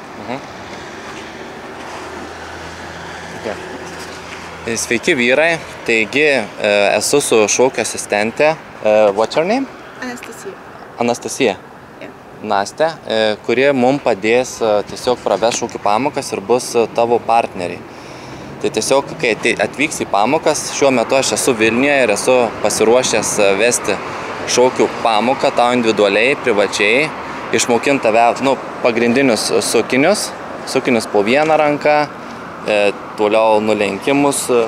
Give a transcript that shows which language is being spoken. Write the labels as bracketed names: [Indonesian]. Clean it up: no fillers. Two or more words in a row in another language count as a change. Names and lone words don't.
[Lithuanian] Sveiki vyrai, taigi esu su šokių asistente. [English] What's your name? Anastasija. Anastasija. Yeah. [Lithuanian] Nastė, kuri mums padės tiesiog praves šokių pamokas ir bus tavo partneriai. Tai tiesiog, kai atvyks į pamokas, šiuo metu aš esu Vilniuje ir esu pasiruošęs vesti šokių pamoką tau individualiai, privačiai, išmokinti tave pagrindinius sukinius po vieną ranką, toliau nulenkimus,